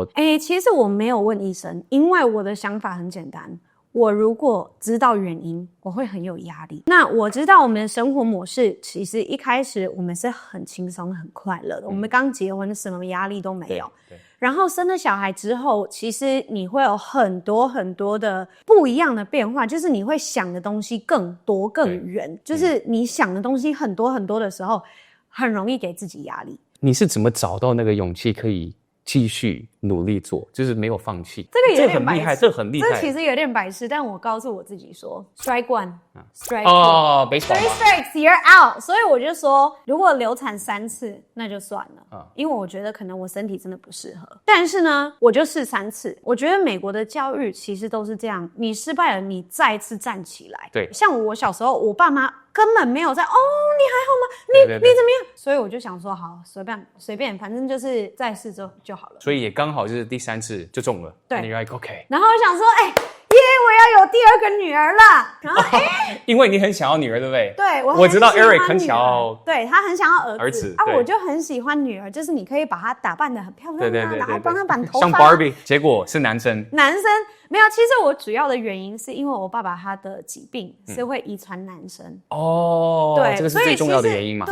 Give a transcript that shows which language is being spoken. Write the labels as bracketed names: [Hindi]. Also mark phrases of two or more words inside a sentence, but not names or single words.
[Chinese] 其實我沒有問醫生，因為我的想法很簡單。我如果知道原因，我會很有壓力。那我知道我們的生活模式，其實一開始我們是很輕鬆、很快樂的。我們剛結婚，什麼壓力都沒有。對。然後生了小孩之後，其實你會有很多很多的不一樣的變化，就是你會想的東西更多更遠，就是你想的東西很多很多的時候，很容易給自己壓力。你是怎麼找到那個勇氣可以繼續努力做，就是沒有放棄？這個有點白痴，這很厲害。這其實有點白痴，但我告訴我自己說 ， [English] strike one，strike two， three strikes you're out。 [Chinese] 所以我就說，如果流產3次，那就算了，因為我覺得可能我身體真的不適合。但是呢，我就試3次。我覺得美國的教育其實都是這樣，你失敗了，你再一次站起來。對，像我小時候，我爸媽根本沒有在你還好嗎？你怎麼樣？所以我就想說，好，隨便，反正就是再試就好了。所以也剛好就是第3次就中了。对，你 [English] like OK。 [Chinese] 然後我想说，我要有第2個女兒了。然後因為你很想要女兒，對不對？對，我知道 Eric 很想要，對，他很想要兒子啊，我就很喜歡女兒，就是你可以把她打扮得很漂亮啊，然後幫她綁頭髮，像 Barbie。結果是男生。沒有，其實我主要的原因是因為我爸爸他的疾病是會遺傳男生。對，這個是最重要的原因嘛。